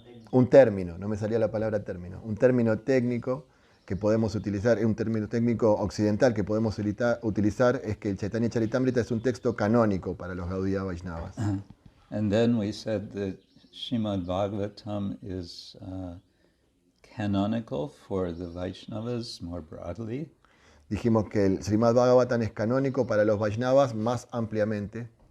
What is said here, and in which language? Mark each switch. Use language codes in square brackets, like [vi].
[es] Un término, no me salía la palabra término. Un término técnico que podemos utilizar, un término técnico occidental que podemos utilizar es que el Chaitanya Charitamrita es un texto canónico para los Gaudiya Vaishnavas. [en] And then we said that Srimad Bhagavatam is canonical for the Vaishnavas more broadly. [es] Dijimos que el Srimad Bhagavatam es canónico para los Vaishnavas más ampliamente.